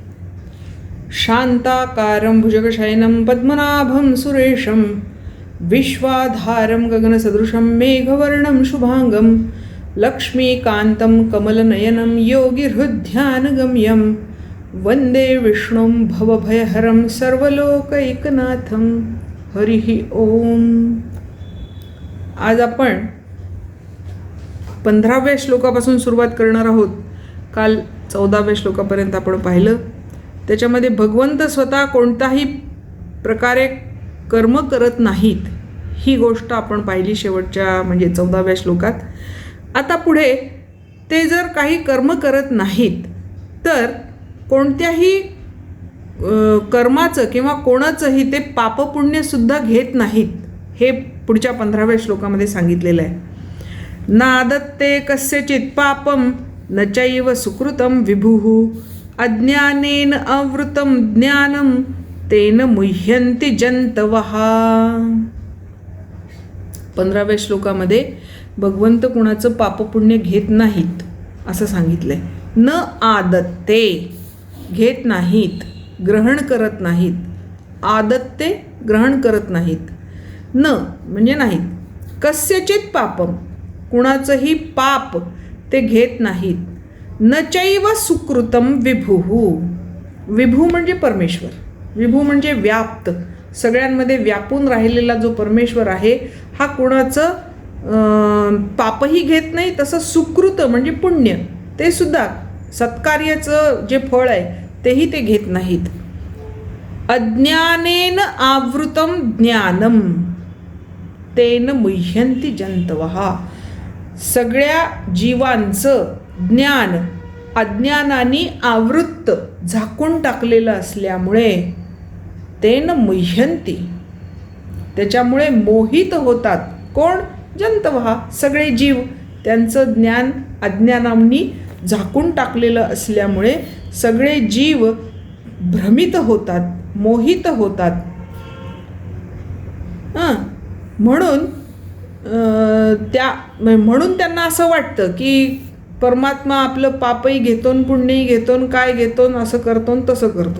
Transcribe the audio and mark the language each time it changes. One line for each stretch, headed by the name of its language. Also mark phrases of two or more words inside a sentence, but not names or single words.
Sanskrit: शांताकारं भुजगशयनं पद्मनाभं सुरेशं विश्वाधारं गगनसदृशं मेघवर्णं शुभांगं लक्ष्मीकान्तं कमलनयनं योगिहृद्ध्यानगम्यं वंदे विष्णुं भवभयहरं सर्वलोकैकनाथं. हरिः ओम.
Marathi: आज आपण 15व्या श्लोकापासून सुरुवात करणार आहोत. काल 14व्या श्लोकापर्यंत आपण पाहिलं. त्याच्यामध्ये भगवंत स्वतः कोणताही प्रकारे कर्म करत नाहीत ही गोष्ट आपण पाहिली शेवटच्या म्हणजे 14व्या श्लोकात. आता पुढे ते जर काही कर्म करत नाहीत तर कोणत्याही कर्माचं किंवा कोणाचंही ते पापपुण्यसुद्धा घेत नाहीत हे पुढच्या 15व्या श्लोकामध्ये सांगितलेलं आहे.
Sanskrit: नादत्ते कस्यचित् पापं न चैव सुकृतं विभुः अज्ञानेन आवृतं ज्ञानं तेन मुह्यन्ति जन्तवः.
Marathi: 15व्या श्लोकामध्ये भगवंत कुणाचं पापपुण्य घेत नाहीत असं सांगितलंय.
Sanskrit: न आदत्ते
Marathi: घेत नाहीत, ग्रहण करत नाहीत. आदत्ते ग्रहण करत नाहीत. न म्हणजे नाहीत.
Sanskrit: कस्यचित् पापम
Marathi: कुणाचंही पाप ते घेत नाहीत.
Sanskrit: न चैव सुकृतं विभुः.
Marathi: विभू म्हणजे परमेश्वर. विभू म्हणजे व्याप्त, सगळ्यांमध्ये व्यापून राहिलेला जो परमेश्वर आहे हा कुणाचं पापही घेत नाही. तसं सुकृत म्हणजे पुण्य, ते सुद्धा सत्कार्याचं जे फळ आहे तेही ते घेत नाहीत.
Sanskrit: अज्ञानेन आवृतं ज्ञानम तेन मुह्यन्ति जन्तवः.
Marathi: सगळ्या जीवांचं ज्ञान अज्ञानाने आवृत्त झाकून टाकलेलं असल्यामुळे
Sanskrit: तेन मुह्यन्ति
Marathi: त्याच्यामुळे मोहित होतात. कोण? जंतवः सगळे जीव. त्यांचं ज्ञान अज्ञानांनी झाकून टाकलेलं असल्यामुळे सगळे जीव भ्रमित होतात, मोहित होतात. म्हणून त्यांना असं वाटतं की परमात्मा आपलं पापही घेतो, पुण्यही घेतो, काय घेतो, असं करतो तसं करतो.